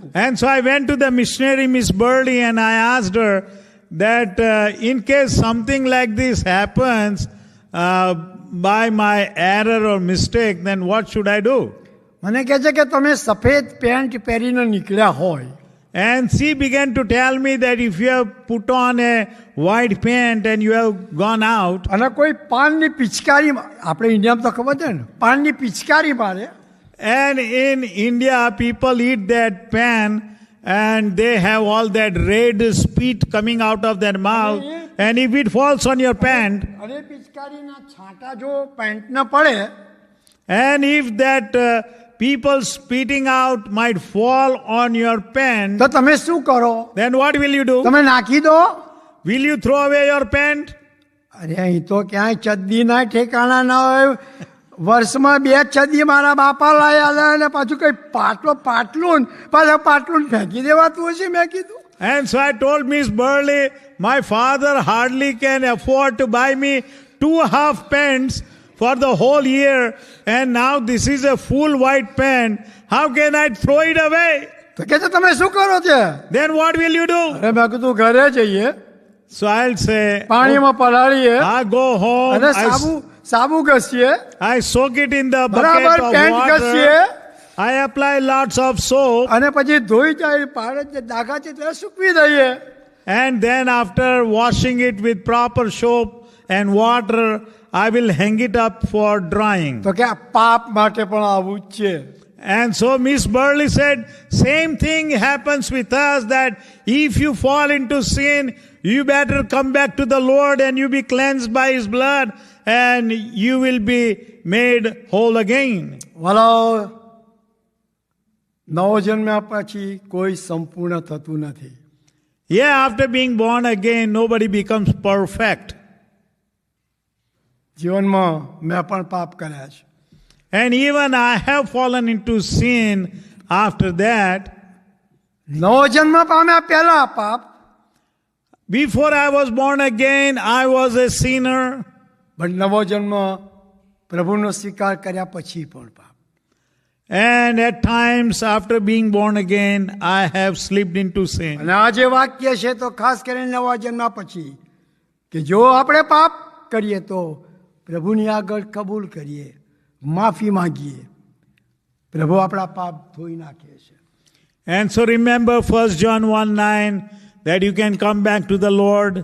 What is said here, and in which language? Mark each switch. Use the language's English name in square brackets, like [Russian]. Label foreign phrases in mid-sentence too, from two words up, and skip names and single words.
[English] And so I went to the missionary Miss Burley and I asked her that in case something like this happens by my error or mistake, then what should I do? [Gujarati] મને કહે છે કે તમે સફેદ પેન્ટ પહેરીને નીકળ્યા હોય. [English] And she began to tell me that if you have put on a white pant and you have gone out, [Gujarati] અને કોઈ પાનની પિચકારી આપણે ઇન્ડિયામાં તો ખબર છે ને પાનની પિચકારી મારે. [English] and in India people eat that pan and they have all that red spit coming out of their mouth, and if it falls on your pant, [Gujarati] અને પિચકારીના છાંટા જો પેન્ટને પડે [English] and if that people spitting out might fall on your pant, [Gujarati] તો તમે શું કરો? [English] then what will you do? [Gujarati] તમે નાખી દો. [English] Will you throw away your pant? [Gujarati] અરે અહીં તો ક્યાંય ચડ્ડીના ઠેકાણા ના હોય. વર્ષમાં 2 ચડ્ડી મારા બાપા લાવી આલે અને પાછું કઈ પાટલું પાછા પાટલું ફેંકી દેવાતું હશે. મેં કીધું [English] And so I told Miss Burley, my father hardly can afford to buy me 2 half pants for the whole year, and now this is a full white pant. How can I throw it away? [Gujarati] તો કે છે તમે શું કરો છે? [English] Then what will you do? [Gujarati] અરે મેં કીધું ઘરે જઈએ, [English] So I'll say, [Gujarati] પાણીમાં પલાળીએ [English] I go home, [Gujarati] અને સાબુ ઘસીએ, [English] I soak it in the bucket [Gujarati] બરાબર [English] of [Gujarati] પેન્ટ ઘસીએ [English] water, I apply lots of soap, [Gujarati] અને પછી ધોઈ જાય પાડે જે ડાઘા છે તે સૂકવી દઈએ. [English] and then after washing it with proper soap and water, I will hang it up for drying. [Gujarati] તો કે આ પાપ માટે પણ આવું જ છે. [English] And so Miss Burley said, same thing happens with us, that if you fall into sin, you better come back to the Lord and you be cleansed by His blood and you will be made whole again. [Gujarati] વાલો નવો જન્મ્યા પછી કોઈ સંપૂર્ણ થતું નથી. [English] Yeah, after being born again, nobody becomes perfect. [Gujarati] જીવનમાં મેં પણ પાપ કર્યા છે. [English] And even I have fallen into sin after that. [Gujarati] નવો જન્મ પામ્યા પહેલા પાપ, [English] Before I was born again, I was a sinner. [Gujarati] પણ નવો જન્મ પ્રભુનો સ્વીકાર કર્યા પછી પણ પાપ. [English] And at times, after being born again, I have slipped into sin. [Gujarati] અને આ જે વાક્ય છે તો ખાસ કરીને નવા જન્મ્યા પછી કે જો આપણે પાપ કરીએ તો પ્રભુની આગળ કબૂલ કરીએ, માફી માંગીએ, પ્રભુ આપણા પાપ ધોઈ નાખે છે. [English] And so remember 1 John 1:9 that you can come back to the Lord.